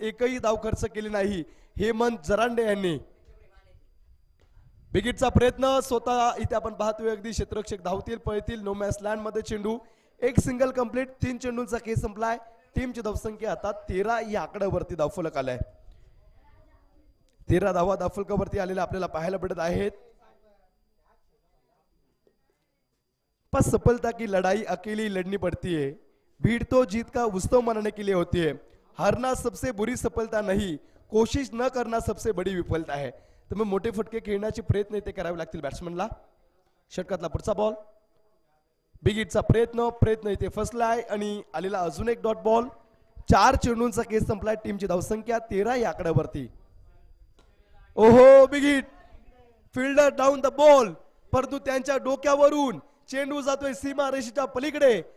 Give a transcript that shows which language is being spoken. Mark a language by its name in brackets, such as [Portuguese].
[Marathi] एकही धाव खर्च केली नाही हेमंत जरांडे यांनी. विकेटचा प्रयत्न स्वतः इथे आपण पाहतोय अगदी क्षेत्ररक्षक धावतील पळतील. नो मॅच लँड मध्ये चेंडू 1 सिंगल कंप्लीट. 3 चेंडूंचा खेळ संपलाय. टीमची धावसंख्या आता 13 या आकड्यावरती धावफलक आलाय. 13 धावा धावफलकावरती आलेल्या आपल्याला पाहायला भेटत आहेत. [Hindi] पर सफलता की लड़ाई अकेली लड़नी पड़ती है. भीड़ तो जीत का उत्सव मनाने के लिए होती है. हारना सबसे बुरी सफलता नहीं कोशिश न करना सबसे बड़ी विफलता है. [Marathi] तर मोठे फटके खेळण्याचे प्रयत्न इथे करावे लागतील बॅट्समनला. षटकातला पुढचा बॉल बिग हिटचा प्रयत्न इथे फसलाय आणि आलेला अजून एक डॉट बॉल. 4 चेंडूंचा केस संपलाय. टीमची धावसंख्या 13 या आकड्यावरती. ओहो big hit fielder down the ball. परंतु त्यांच्या डोक्यावरून चेंडू जातोय सीमा रेषेच्या पलीकडे.